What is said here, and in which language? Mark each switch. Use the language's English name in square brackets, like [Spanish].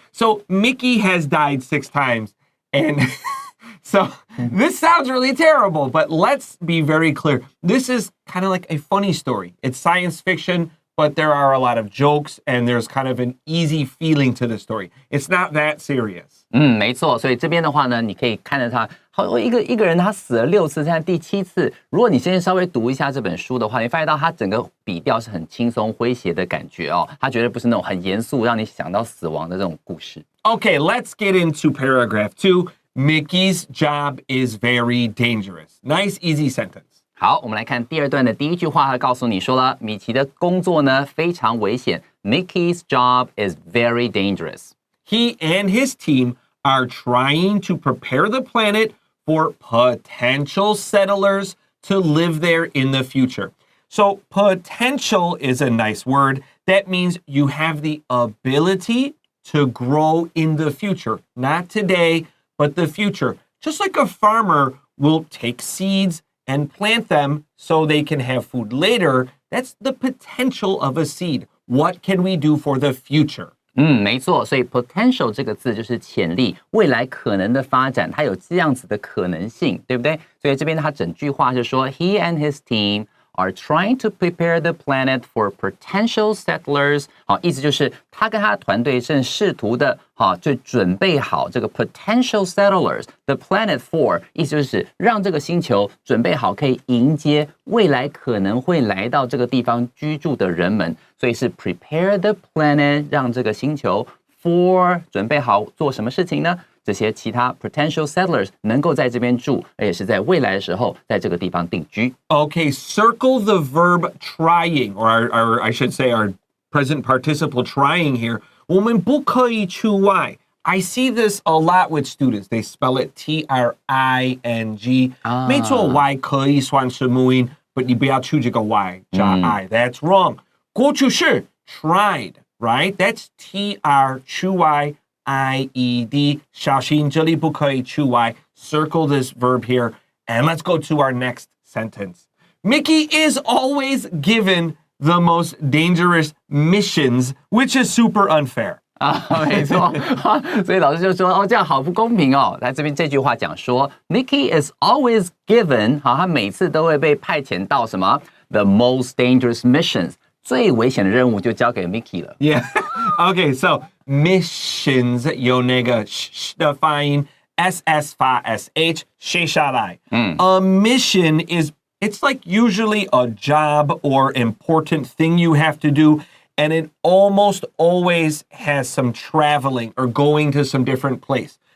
[English] So Mickey has died 6 times, and so this sounds really terrible, but let's be very clear. This is kind of like a funny story. It's science fiction, but there are a lot of jokes, and there's kind of an easy feeling to the story. It's not that serious. [Chinese] 没错，所以这边的话呢，你可以看着他，好，一个人他死了6次，现在第7次。如果你现在稍微读一下这本书的话，你发现到他整个笔调是很轻松诙谐的感觉哦，他绝对不是那种很严肃让你想到死亡的这种故事。 [English] Okay, let's get into paragraph 2. Mickey's job is very dangerous. Nice, easy sentence. [Chinese] 好，我们来看第2段的第1句话，他告诉你说了，米奇的工作呢非常危险。 [English] Mickey's job is very dangerous. He and his team are trying to prepare the planet for potential settlers to live there in the future. So potential is a nice word. That means you have the ability to grow in the future. Not today, but the future. Just like a farmer will take seeds and plant them so they can have food later. That's the potential of a seed. What can we do for the future? [Chinese] 没错，所以 potential 这个字就是潜力，未来可能的发展，它有这样子的可能性，对不对？所以这边他整句话是说 ， [English] He and his team are trying to prepare the planet for potential settlers。 [Chinese] 好，意思就是他跟他的团队正试图的，就准备好这个 potential settlers， [English] the planet for， [Chinese] 意思就是让这个星球准备好，可以迎接未来可能会来到这个地方居住的人们。所以是 [English] prepare the planet， [Chinese] 让这个星球 for 准备好做什么事情呢这些其他 potential settlers 能够在这边住，而且是在未来的时候在这个地方定居。 [English] Okay, circle the verb trying, or I should say our present participle trying here. [Chinese] 我们不可以除外。 [English] I see this a lot with students. They spell it T-R-I-N-G. [Chinese] 没错 ，Y 可以算是母音 [English] but [Chinese] 你不要出这个 Y 加 I. [English] That's wrong. [Chinese] 过去式 [English] tried, right? That's T-R-Y-I-E-D. [Chinese] 小心这里不可以除外。 [English] Circle this verb here. And let's go to our next sentence. Mickey is always given the most dangerous missions, which is super unfair. [Chinese] 没错，所以老师就说这样好不公平哦。来这边这句话讲说 ， [English] Mickey is always given， [Chinese] 他每次都会被派遣到什么 [English] the most dangerous missions， [Chinese] 最危险的任务就交给 Mickey 了。 [English] Yeah. Okay, so missions [Chinese] 有那个 sh 的发音 ss 发 sh 写下来。 [English] A mission it's like usually a job or important thing you have to do.And it almost always has some traveling or going to some different place.